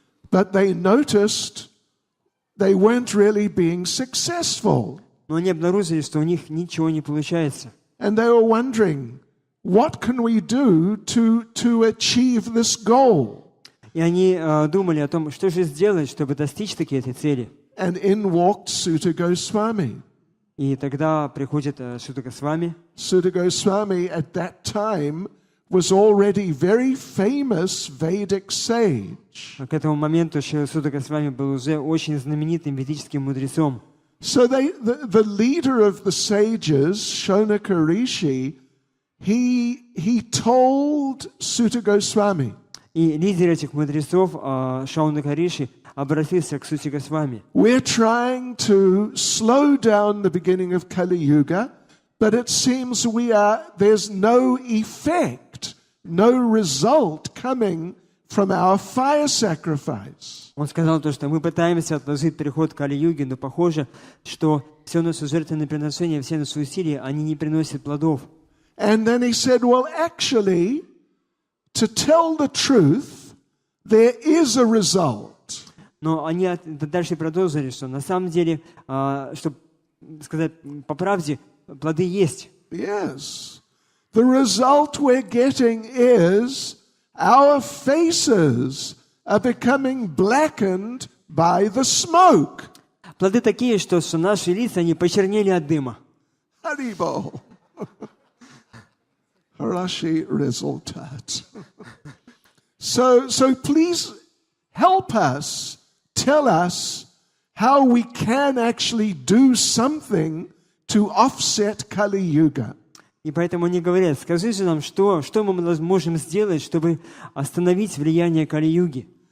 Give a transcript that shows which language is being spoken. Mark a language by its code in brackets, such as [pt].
[en] But they noticed they weren't really being successful. [ru] Но они обнаружили, что у них ничего не получается. [en] And they were wondering, what can we do to achieve this goal? [ru] И они думали о том, что же сделать, чтобы достичь таки этой цели. [en] And in walked Sutta Goswami. [ru] И тогда приходит Сutta Госвами. [en] Sutta Goswami at that time was already very famous Vedic sage. [ru] К этому моменту Сutta Госвами был уже очень знаменитым ведическим мудрецом. [en] So the leader of the sages, Shonaka Rishi, he told Sutta Goswami, [ru] И лидер этих мудрецов, Шаунака Риши, обратился к Сутте Госвами. [en] we're trying to slow down the beginning of Kali Yuga, but it seems there's no effect, no result coming from our fire sacrifice. [ru] Он сказал то, что мы пытаемся отложить переход к Кали-юге, но похоже, что все наши жертвенные приношения, все наши усилия, они не приносят плодов. [en] And then he said, well, actually, to tell the truth, there is a result. [ru] Но они дальше продолжили, что на самом деле, чтобы сказать по правде, плоды есть. [en] Yes. The result we're getting is our faces are becoming blackened by the smoke. [ru] Плоды такие, что наши лица, они почернели от дыма. Haribol. Rashi resultat. [en] So please help us, tell us how we can actually do something to offset Kali Yuga. [ru] И поэтому они говорят, скажи же нам, что мы можем сделать, чтобы остановить влияние Кали-юги.